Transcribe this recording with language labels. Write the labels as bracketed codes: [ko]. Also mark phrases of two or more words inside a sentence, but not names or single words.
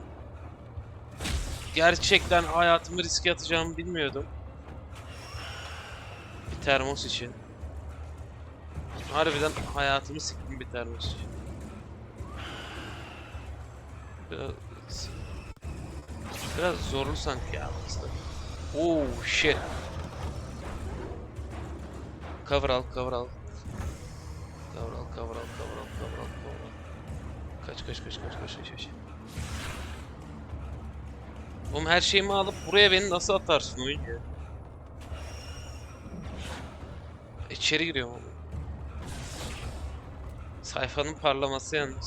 [tr] Gerçekten hayatımı riske atacağımı bilmiyordum. Bir termos için. Harbiden hayatımı siktim bir termos için. Biraz zorlu sanki ya aslında. [en] Oh shit. [tr] Cover al, cover al. Cover al, cover al, cover al, cover al, cover al. Kaç. Oğlum her şeyimi alıp buraya beni nasıl atarsın oyun ya? İçeri giriyorum oğlum. Sayfanın parlaması yalnız.